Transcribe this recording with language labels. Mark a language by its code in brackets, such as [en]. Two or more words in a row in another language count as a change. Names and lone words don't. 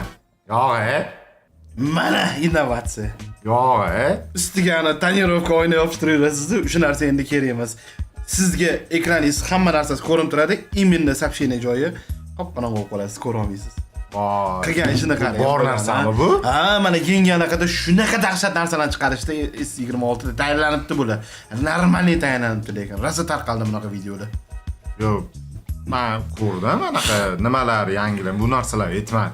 [uz] Ya Mana innovatsiya. Yo'q, Ustiga ana tonirovka oyna yopishtirasiz, o'sha narsa endi kerak emas. Sizga ekraningiz hamma narsasi ko'rinib turadi, [ru] именно сообщение [uz] joyi qop-qora bo'lib qolasiz, ko'ra olmaysiz. Voy. Qilgan ishini qarang. Bor narsami bu? Ha, mana keyingi anaqada shunaqa dahshat narsalarni chiqarishda S26 da tayyorlanibdi bular. Normalniy tayyorlanibdi lekin rosa tarqaldi bunaqa videolar. Yo'q. Men ko'rdim anaqa nimalar yangilar, bu narsalar yetmadi.